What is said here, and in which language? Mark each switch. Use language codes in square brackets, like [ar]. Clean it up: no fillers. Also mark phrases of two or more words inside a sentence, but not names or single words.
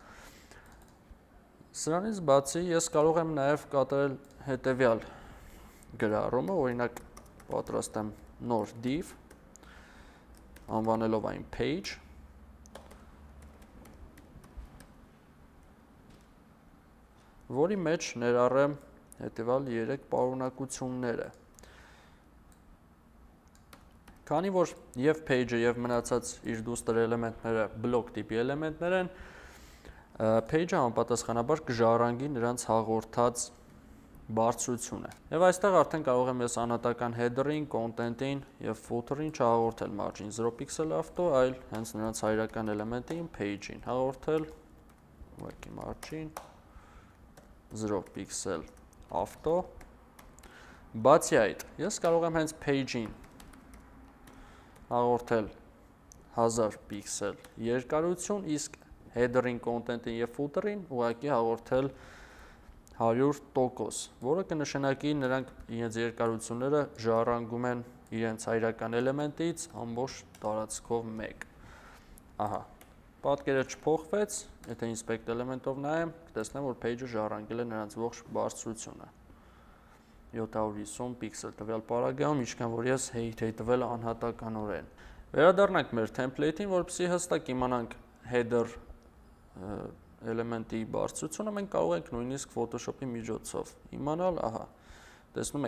[hy] Սրանից բացի ես կարող եմ նաեւ կատարել հետևյալ գրառումը, օրինակ պատրաստեմ նոր div, անվանելով այն page, որի մեջ ներառեմ հետևյալ 3 պարունակությունները։ Քանի որ եւ page-ը եւ մնացած իր դուստր էլեմենտները բլոկ տիպի էլեմենտներ են, page-ը համապատասխանաբար կժառանգի նրանց հաղորդած բարձրությունը։ Եվ այստեղ արդեն կարող եմ ես անհատական header-ին, content-ին եւ footer-ին չհաղորդել [en] margin 0 pixel auto, [hy] այլ հենց նրանց հայրական էլեմենտին page-ին հաղորդել ուղղակի margin [en] 0 pixel auto։ [hy] Բացի այդ, ես կարող եմ հենց page-ին հաղորդել 1000 pixel երկարություն, իսկ header-ին, content-ին եւ footer-ին ուղղակի հաղորդել 100%, որը կնշանակի նրանք իրենց երկարությունները ժառանգում են իրենց հայրական էլեմենտից ամբողջ տարածքով 1։ Ահա, պատկերը չփոխվեց, եթե [en] inspect element- [hy] ով նայեմ, կտեսնեմ, որ page-ը ժառանգել է նրանց ողջ բարձրությունը 750 պիքսել տվյալ պարագայում, ինչքան որ ես height էի տվել անհատականորեն։ Վերադառնանք մեր template-ին, որպեսզի հստակ իմանանք header էլեմենտի բարձրությունը, մենք կարող ենք նույնիսկ Photoshop-ի միջոցով իմանալ, ահա, տեսնում